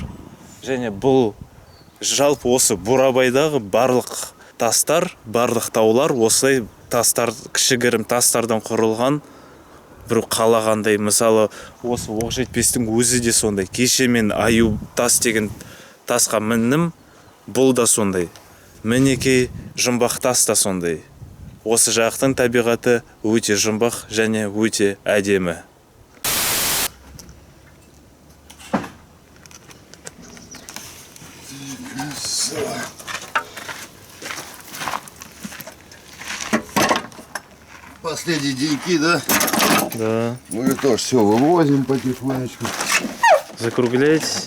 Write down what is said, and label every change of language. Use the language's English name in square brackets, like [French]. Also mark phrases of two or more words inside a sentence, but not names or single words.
[Kazakh] Және бұл жалпы осы Бурабайдағы барлық тастар, барлық таулар осылай тастар, кішігірім тастардан құрылған бір қалағандай. Мысалы, осы оқ жетпестің өзі де сондай. Кеше мен Аю тас деген тасқа міннім, бұл да сондай. Мінекей жұмбақтас та сондай. Осы жақтың табиғаты өте жұмбақ және өте әдемі. [Russian] Последние деньки, да? Да. Мы тоже все вывозим потихонечку. Закругляйтесь?